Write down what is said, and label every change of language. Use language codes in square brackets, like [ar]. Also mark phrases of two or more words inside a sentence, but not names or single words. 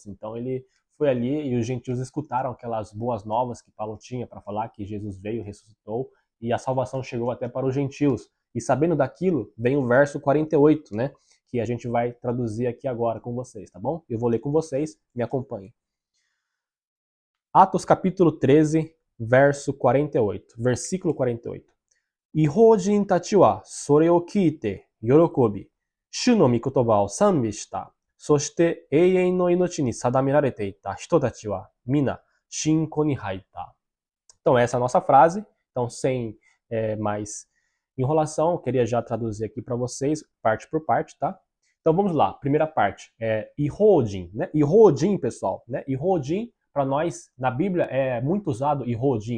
[pt] Então ele foi ali e os gentios escutaram aquelas boas novas que Paulo tinha para falar que Jesus veio, ressuscitou e a salvação chegou até para os gentios. E sabendo daquilo, vem o verso 48, né? Que a gente vai traduzir aqui agora com vocês, tá bom? Eu vou ler com vocês, me acompanhem. Atos capítulo 13, verso 48, versículo 48. [ja] 異邦人たちはそれを聞いて喜び、主の御言葉を賛美した。そして永遠の命に定められていた人たちは皆信仰に入った。 [pt] Então essa é a nossa frase. Então sem mais enrolação, eu queria já traduzir aqui para vocês, parte por parte, tá? Então vamos lá, primeira parte, Ihodin, né? Ihodin, pessoal, né? Ihodin, para nós, na Bíblia, é muito usado Ihodin.